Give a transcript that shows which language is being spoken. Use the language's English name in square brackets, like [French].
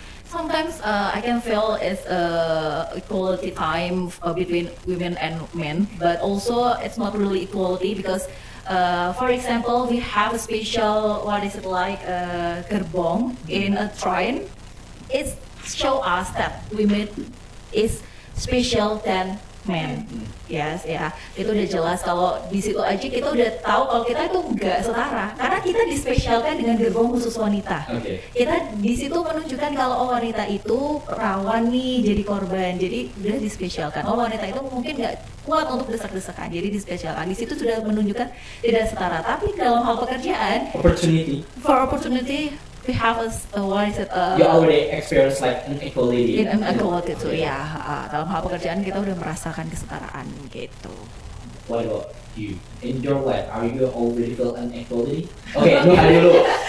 [English] Sometimes I can feel it's equality time between women and men, but also it's not really equality because, for example, we have a special gerbong in a shrine. It show us that women is special than men. Yes, ya. [Indonesian] Itu udah jelas kalau di situ aja kita udah tahu kalau kita itu nggak setara karena kita dispesialkan dengan gerbong khusus wanita. Kita di situ menunjukkan kalau wanita itu rawan nih jadi korban, jadi udah dispesialkan. Wanita itu mungkin nggak kuat untuk desak-desakan, jadi dispesialkan. Di situ sudah menunjukkan tidak setara. Tapi dalam hal pekerjaan, opportunity. [English] We have you already experienced like inequality. Inequality too, [Indonesian] ya. Dalam hal pekerjaan kita udah merasakan kesetaraan gitu. [English] What about you? In your life, are you already feel inequality? [Indonesian] Oke, lu hari dulu.